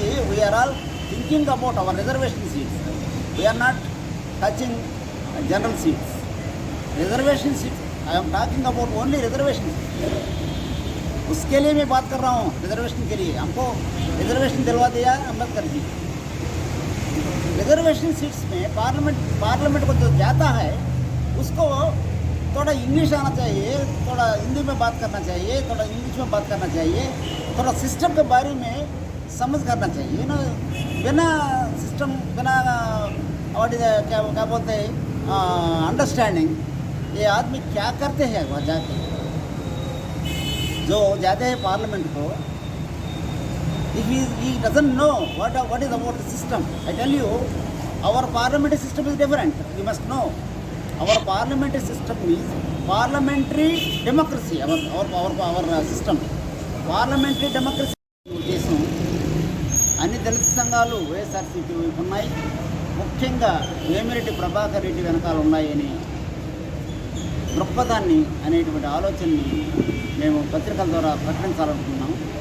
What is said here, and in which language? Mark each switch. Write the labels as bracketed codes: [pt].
[en] We are all thinking about our reservation seats. We are not touching general seats. Reservation seats, I am talking about only reservation seats. [hi] उसके लिए मैं बात कर रहा हूँ, reservation के लिए. हमको रिजर्वेशन दिलवा दिया अम्बेडकर जी. रिजर्वेशन सीट्स में पार्लियामेंट को जो जाता है, उसको थोड़ा इंग्लिश आना चाहिए, थोड़ा हिंदी में बात करना चाहिए, थोड़ा इंग्लिश में बात करना चाहिए, थोड़ा सिस्टम के बारे में समझ करना चाहिए. यू नो, बिना सिस्टम, बिना क्या बोलते हैं अंडरस्टैंडिंग, ये आदमी क्या करते हैं वहाँ जाके, जो जाते हैं पार्लियामेंट को. [en] If he doesn't know what is about the system, I tell you, our parliamentary system is different. You must know. Our parliamentary system is parliamentary democracy. Our system, parliamentary democracy. [te] ఉద్దేశం అన్ని దళిత సంఘాలు వైఎస్ఆర్సీపీ వైపు ఉన్నాయి, ముఖ్యంగా వేమిరెడ్డి ప్రభాకర్ రెడ్డి వెనకాల ఉన్నాయని దృక్పథాన్ని అనేటువంటి ఆలోచనని మేము పత్రికల ద్వారా ప్రకటించాలనుకున్నాము.